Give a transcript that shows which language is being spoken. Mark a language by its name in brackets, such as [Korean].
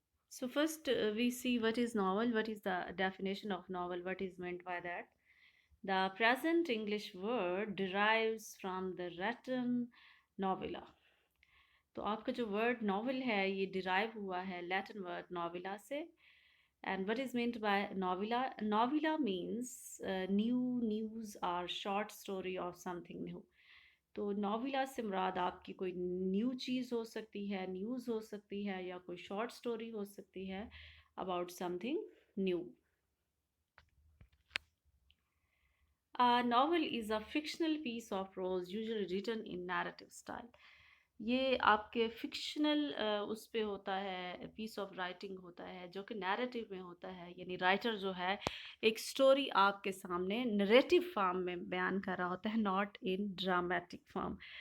[English] So first, we see what is novel, what is the definition of novel, what is meant by that. The present English word derives from the Latin novella. [Hindi] तो आपका जो word novel है ये derive हुआ है Latin word नॉविला से. [English] And what is meant by novella? Novella means new news और short story of something new. [Hindi] तो नॉविला से मुराद आपकी कोई न्यू चीज़ हो सकती है, न्यूज़ हो सकती है, या कोई शॉर्ट स्टोरी हो सकती है about something new. [English] A novel is a fictional piece of prose usually written in narrative style. [Hindi] ये आपके फिक्शनल उस पे होता है, पीस ऑफ राइटिंग होता है जो कि नैरेटिव में होता है. यानी राइटर जो है एक स्टोरी आपके सामने नरेटिव फॉर्म में बयान कर रहा होता है, [English] Not in dramatic form.